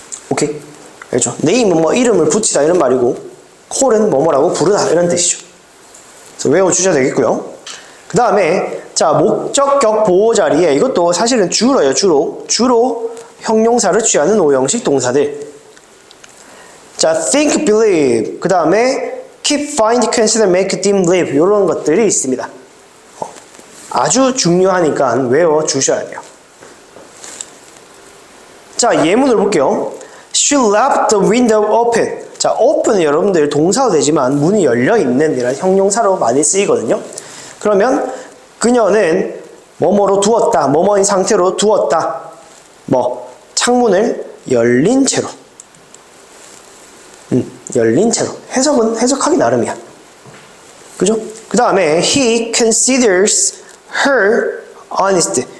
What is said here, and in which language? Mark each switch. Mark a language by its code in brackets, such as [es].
[ko] 오케이? 알죠? 네임은 뭐 이름을 붙이다 이런 말이고 콜은 뭐뭐라고 부르다 이런 뜻이죠. 그래서 외워주셔야 되겠고요. 그 다음에 자, 목적격 보호 자리에 이것도 사실은 주로예요. 주로 형용사를 취하는 오형식 동사들. 자, think, believe, 그 다음에 keep, find, consider, make, deem, live 이런 것들이 있습니다. 아주 중요하니까 외워주셔야 돼요. 자, 예문을 볼게요. [en] She left the window open. [ko] 자, open은 여러분들 동사도 되지만 문이 열려있는 이런 형용사로 많이 쓰이거든요. 그러면 그녀는 뭐뭐로 두었다, 뭐뭐인 상태로 두었다. 뭐 창문을 열린 채로. 열린 채로. 해석은 해석하기 나름이야. 그죠? 그 다음에 [en] he considers her honest.